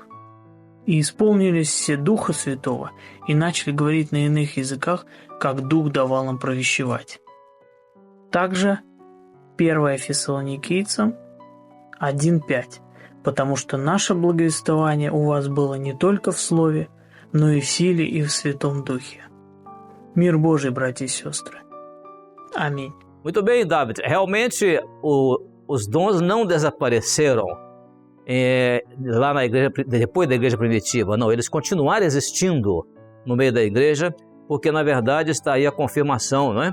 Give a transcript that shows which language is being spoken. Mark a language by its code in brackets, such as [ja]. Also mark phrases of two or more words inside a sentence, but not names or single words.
[ru] «И исполнились все Духа Святого, и начали говорить на иных языках, как Дух давал им провещевать». Также 1 Фессалоникийцам 1:5. «Потому что наше благовествование у вас было не только в Слове, но и в силе, и в Святом Духе». Мир Божий, братья и сестры. [pt] Amém. Muito bem, David. Realmente, os dons não desapareceram lá na igreja, depois da igreja primitiva. Não, eles continuaram existindo no meio da igreja, porque, na verdade, está aí a confirmação, não é?